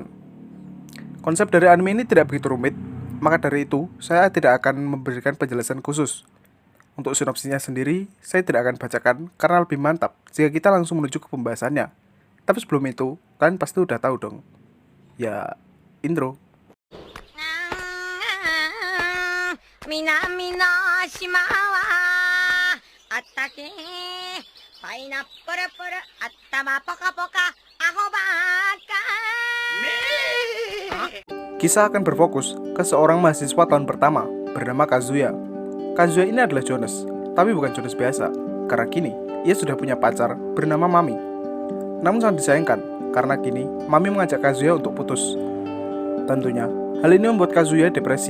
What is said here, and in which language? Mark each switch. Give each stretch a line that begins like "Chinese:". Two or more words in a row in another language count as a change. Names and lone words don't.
Indonesian: Konsep dari anime ini tidak begitu rumit, maka dari itu saya tidak akan memberikan penjelasan khusus. Untuk sinopsisnya sendiri, saya tidak akan bacakan karena lebih mantap jika kita langsung menuju ke pembahasannya. Tapi sebelum itu, kalian pasti udah tahu dong. Ya, intro.
Japanese: 南の島はあったけパイナップルプル頭ポカポカアホバカ
Indonesian: Kisah akan berfokus ke seorang mahasiswa tahun pertama bernama Kazuya. Kazuya ini adalah Jonas, tapi bukan Jonas biasa, karena kini ia sudah punya pacar bernama Mami. Namun sangat disayangkan, karena kini Mami mengajak Kazuya untuk putus. Tentunya, hal ini membuat Kazuya depresi.